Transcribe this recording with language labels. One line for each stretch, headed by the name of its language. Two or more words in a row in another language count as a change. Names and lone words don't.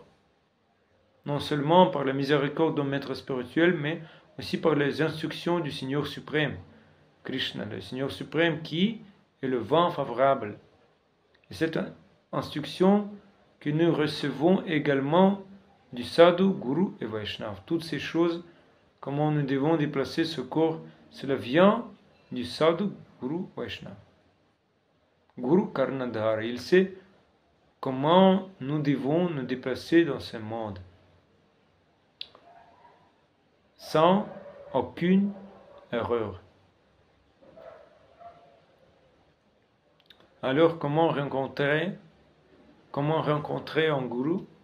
French: Non seulement par la miséricorde d'un maître spirituel, mais aussi par les instructions du Seigneur suprême, Krishna, le Seigneur suprême qui est le vent favorable. Et cette instruction que nous recevons également du sadhu, guru et vaishnav. Toutes ces choses, comment nous devons déplacer ce corps, cela vient du sadhu, guru, vaishnav.
Sanskrit: गुरु कर्णधार,
French: il sait comment nous devons nous déplacer dans ce monde sans aucune erreur. Alors, comment rencontrer un gourou?